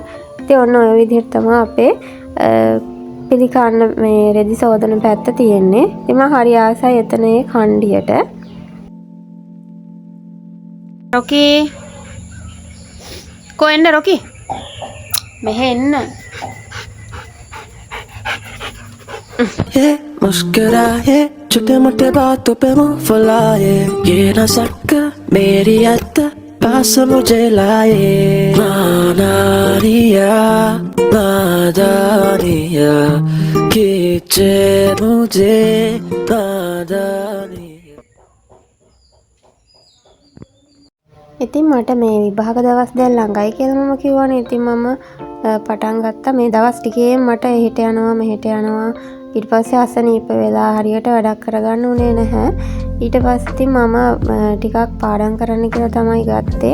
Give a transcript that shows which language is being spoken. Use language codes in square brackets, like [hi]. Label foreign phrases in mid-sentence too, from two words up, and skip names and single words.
[si] ඉතින් ඔන්න ඔය විදිහට තමයි අපේ පිළිකාන්න මේ රෙදි සෝදන පැත්ත තියෙන්නේ. ඉතින් මම හරි ආසයි එතන ඒ කණ්ඩියට. රොකි කොහෙන්ද රොකි? මෙහෙ එන්න. [hi] ये मुस्कुराए छोटे मोटे बातों पे मुंह फुलाए ये न सकता मेरी याद पास मुझे लाए नादानिया खींचे मुझे नादानिया. [si] ඉතින් මට මේ විභාග දවස් දැන් ළඟයි කියලා මම කිව්වනේ. ඉතින් මම පටන් ගත්තා මේ දවස් ටිකේ මට එහෙට යනවා මෙහෙට යනවා. ඊට පස්සේ අසනීප වෙලා හරියට වැඩක් කරගන්න උනේ නැහැ. ඊට පස්සේ ඉතින් මම ටිකක් පාඩම් කරන්න කියලා තමයි ගත්තේ.